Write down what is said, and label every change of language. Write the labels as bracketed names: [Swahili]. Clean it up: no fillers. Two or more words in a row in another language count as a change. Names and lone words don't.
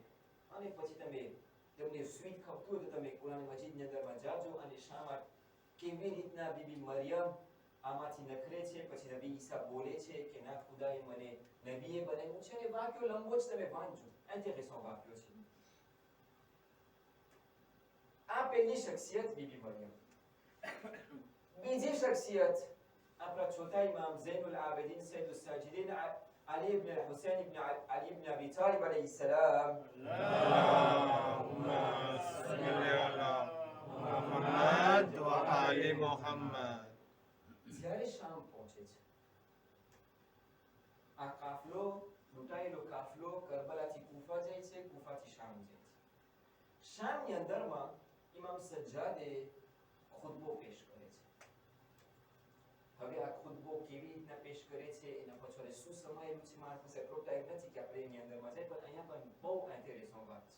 [Gujarati] અને પછી તમને સ્વીટ ખપતું હોય તો તમે કુરાન મજીદની અંદરમાં જાજો અને શા માટે કેવી રીતના બીબી મરિયમ આમાંથી નખરે છે, પછી નબી ઈસા બોલે છે કે ના ખુદાએ મને નબીએ બનાવ્યું છે. અને વાક્યો લંબો જ તમે વાંચજો, ઇન્ટરેસ્ટિંગ વાક્યો છે. આ પહેલી શખ્સિયત બીબી મરિયમ. બીજી શખ્સિયત આપણા ચોથા ઇમામ ઝૈનુલ આબિદીન સૈયદુસ સાજિદીન Ali ibn Hussein ibn Ali ibn Abi Talib [Arabic] عليه السلام. اللهم صل على محمد وآل محمد. [Gujarati] જ્યારે શામ પહોંચે છે, આ કાફલો લૂંટાયેલો કાફલો કરબલાથી કૂફા જાય છે, કૂફાથી શામ જાય છે. શામની અંદરમાં ઇમામ સજ્જાદે ખુતબો પેશ કરે છે. હવે આ ખુતબો કેવી રીતના પેશ કરે છે એના પાછળ શું સમાયેલું છે મારા પાસે એટલો ટાઈમ નથી કે આપણે એની અંદરમાં જાય, પણ અહીંયા પણ બહુ ઇન્ટરેસ્ટિંગ વાત છે.